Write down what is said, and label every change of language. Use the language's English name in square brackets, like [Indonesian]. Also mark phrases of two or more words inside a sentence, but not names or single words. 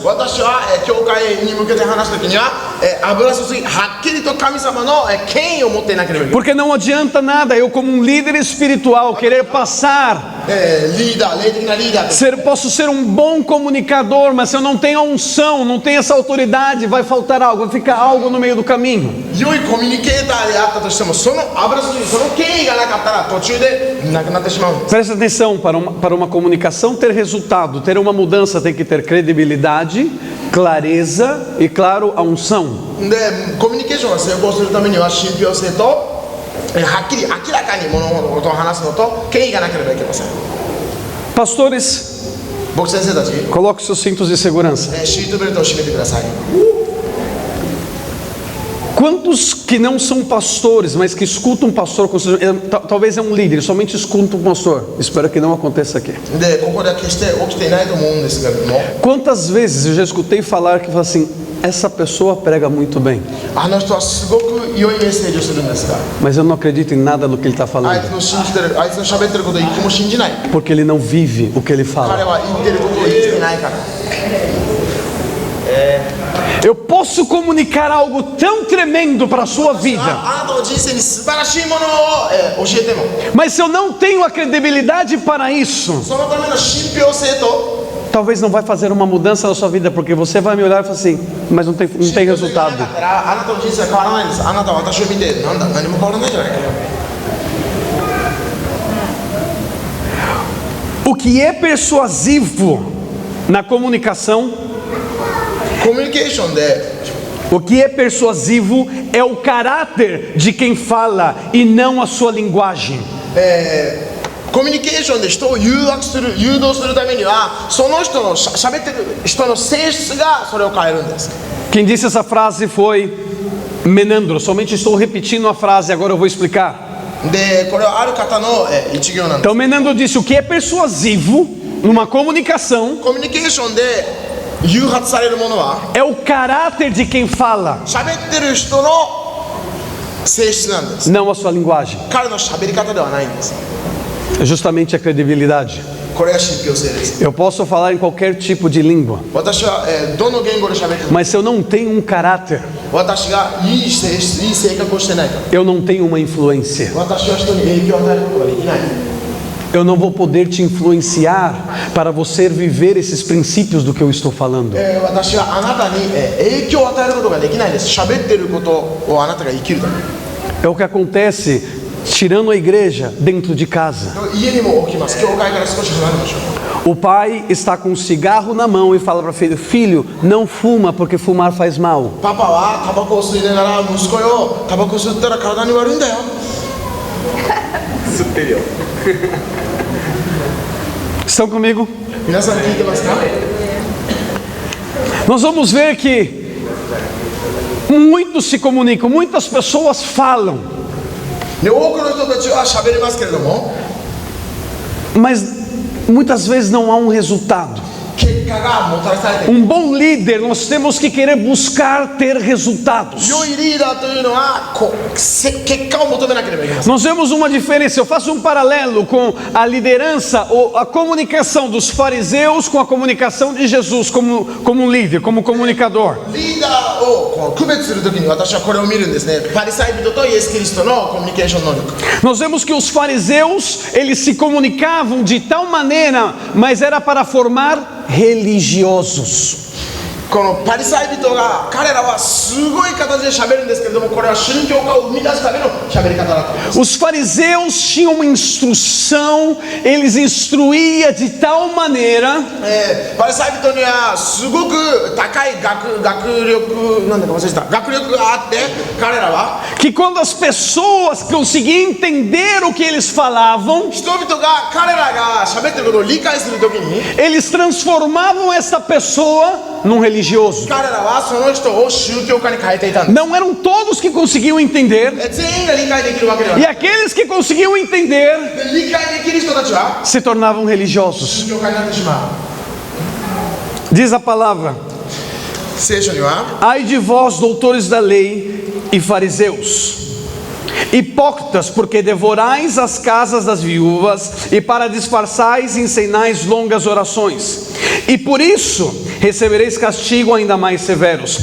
[Japanese] 私は教会に向けて話すときには油注ぎ、はっきりと神様の権威を持っていなければいけない。 [Portuguese] Porque não adianta nada eu, como um líder espiritual, querer passar, [Japanese] リーダー、霊的なリーダーと [Portuguese] posso ser um bom comunicador, mas se eu não tenho a unção, não tenho essa autoridade, vai faltar algo, vai ficar algo no meio do caminho. [Japanese] 良いコミュニケーターであったとしても、その油注ぎ、その権威がなかったら途中でなくなってしまうんです。 [Portuguese] Presta atenção, para uma comunicação ter resultado, ter uma mudança, tem que ter credibilidade, clareza e, claro, a unção. [Japanese] で、コミュニケーションが成功するためには信憑性と、はっきり明らかに物事を話すのと権威がなければいけません。 [Portuguese] Pastores, [Japanese] 僕先生たち、 [Portuguese] coloque seus cintos de segurança. [Japanese] シートベルトを締めてください。 [Portuguese] Quantos que não são pastores, mas que escutam um pastor, talvez é um líder, somente escuta um pastor? Espero que não aconteça aqui. [Japanese] で、ここでは決して起きていないと思うんですけれども、 [Portuguese] Quantas vezes eu já escutei falar que fala assim, essa pessoa prega muito bem, [Japanese] あの人はすごく良いメッセージをするんですが、 [Portuguese] mas eu não acredito em nada do que ele está [Japanese] あい [Portuguese] falando, [Japanese] つの信じてる、あいつの喋ってることを一個も信じない。 [Portuguese] porque ele não vive o que ele [Japanese] 彼 [Portuguese] fala. [Japanese] は言ってることを生きてないから。 [Portuguese] Eu posso comunicar algo tão tremendo para a sua vida, [Japanese] あなたの人生に素晴らしいものを、教えても、 [Portuguese] mas se eu não tenho a credibilidade para isso, [Japanese] そのための信憑性と [Portuguese] talvez não vai fazer uma mudança na sua vida, porque você vai me olhar e falar assim, mas não tem [Japanese] 信憑性がな [Portuguese] resultado. [Japanese] かったら、あなたの人生は変わらないんです。あなたは私を見て、なんだ、何も変わらないじゃないか。 [Portuguese] O que é persuasivo na comunicação, [Japanese] コミュニケーションで [Portuguese] o que é persuasivo é o caráter de quem fala e não a sua linguagem. [Japanese] コミュニケーションで人を誘導するためには、その人の喋ってる人の性質がそれを変えるんです。 [Portuguese] Quem disse essa frase foi Menandro. Somente estou repetindo a frase, agora eu vou explicar. [Japanese] で、これはある方の一行なんです。 [Portuguese] Então Menandro disse, o que é persuasivo numa comunicação [Japanese] コミュニケーションで誘発されるものは、 [Portuguese] é o caráter de quem fala, [Japanese] 喋ってる人の性質なんです。 [Portuguese] não a sua linguagem. [Japanese] 彼の喋り方ではないんです。 [Portuguese] É justamente a credibilidade. [Japanese] これが信憑性です。 [Portuguese] Eu posso falar em qualquer tipo de língua, [Japanese] 私は、どの言語で喋っても、 [Portuguese] mas se eu não tenho um caráter, [Japanese] 私がいい性質、いい性格をしてないから、 [Portuguese] eu não tenho uma influência. [Japanese] 私は人に影響を与えることができない。 [Portuguese] Eu não vou poder te influenciar para você viver esses princípios do que eu estou falando. [Japanese] 私はあなたに、影響を与えることができないです。喋ってることをあなたが生きるため。 [Portuguese] É o que acontece tirando a igreja dentro de casa. [Japanese] 家にも起きます。教会から少し離れましょう。 [Portuguese] O pai está com um cigarro na mão e fala para o filho, filho, não fuma porque fumar faz mal. [Japanese] パパはタバコを吸いながら、息子よ、タバコ吸ったら体に悪いんだよ。吸ってるよ。 [Portuguese] Estão comigo? [Japanese] 皆さん聞いてますか？ [Portuguese] Nós vamos ver que muitos se comunicam, muitas pessoas falam, [Japanese] で、多くの人たちは喋りますけれども、 [Portuguese] mas muitas vezes não há um resultado. [Japanese] 結果がもたらされている。 [Portuguese] Bom líder, nós temos que querer buscar ter resultados. [Japanese] 良いリーダーというのは結果を求めなければいけません。 [Portuguese] Nós vemos uma diferença, eu faço um paralelo com a liderança ou a comunicação dos fariseus com a comunicação de Jesus como um líder, como comunicador. [Japanese] リーダーを区別するときに私はこれを見るんですね。パリサイ人とイエス・キリストのコミュニケーション能力。 [Portuguese] Nós vemos que os fariseus, eles se comunicavam de tal maneira, mas era para formar religiosos. [Japanese] このパリサイ人が彼らはすごい形で喋るんですけれども、これは宗教家を生み出すための喋り方だったんです。 [Portuguese] Os fariseus tinham uma instrução, eles instruíam de tal maneira [Japanese] パリサイ人にはすごく高い学力なんだか忘れてた学力があって、彼らは [Portuguese] que quando as pessoas conseguiam entender o que eles falavam, [Japanese] 人々が彼らが喋ってることを理解するときに [Portuguese] eles transformavam essa pessoa num religioso. [Japanese] 彼らはその人を宗教家に変えていたんです。 [Portuguese] Não eram todos que conseguiam entender, [Japanese] 全員が理解できるわけでは [Portuguese] e [Japanese] ない。 [Portuguese] aqueles que conseguiam entender [Japanese] で理解できる人たちは [Portuguese] se tornavam religiosos. [Japanese] 宗教家になってしまう。 [Portuguese] Diz a palavra: [Japanese] 聖書には [Portuguese] ai de vós, doutores da lei e fariseus, Hipócritas, porque devorais as casas das viúvas, e para disfarçais ensinais longas orações, e por isso recebereis castigo ainda mais severos.